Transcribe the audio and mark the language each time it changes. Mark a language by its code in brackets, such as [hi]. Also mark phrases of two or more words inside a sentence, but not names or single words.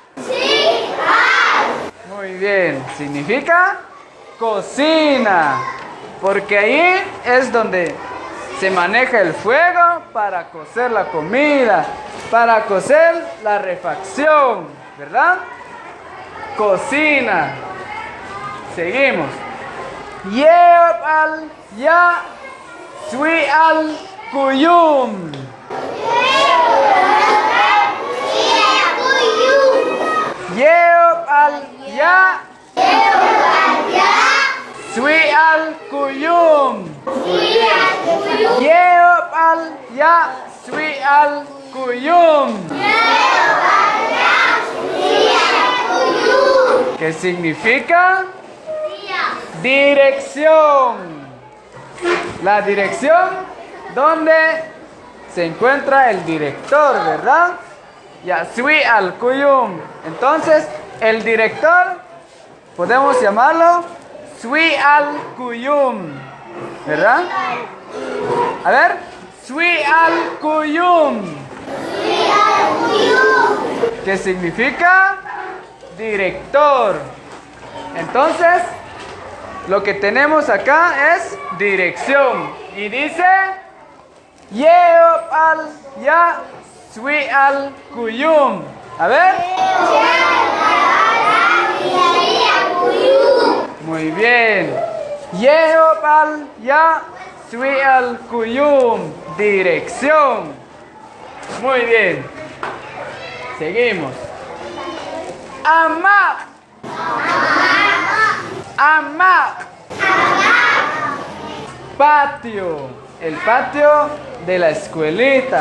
[es] Muy bien. Significa cocina. Porque ahí es donde se maneja el fuego para cocer la comida, para cocer la refacción, ¿verdad? Cocina. Seguimos. [jac] Yeop al ya sui al kuyum. Yeop al ya sui al kuyum. Yeop al ya sui al kuyum. [es] ¿Qué significa? Dirección. La dirección donde se encuentra el director, ¿verdad? [jac] Ya sui al kuyum. [es] Entonces, el director podemos llamarlo [jac] sui al kuyum, [es] ¿verdad? A ver, [jac] sui al kuyum. [es] ¿Qué significa? Director. Entonces, lo que tenemos acá es dirección. Y dice, [jac] Yeop al ya sui al kuyum. [es] A ver. Muy bien. [jac] Yeop al ya sui al kuyum. [es] Dirección. Muy bien. Seguimos. Amak. Amak. Patio. El patio de la escuelita.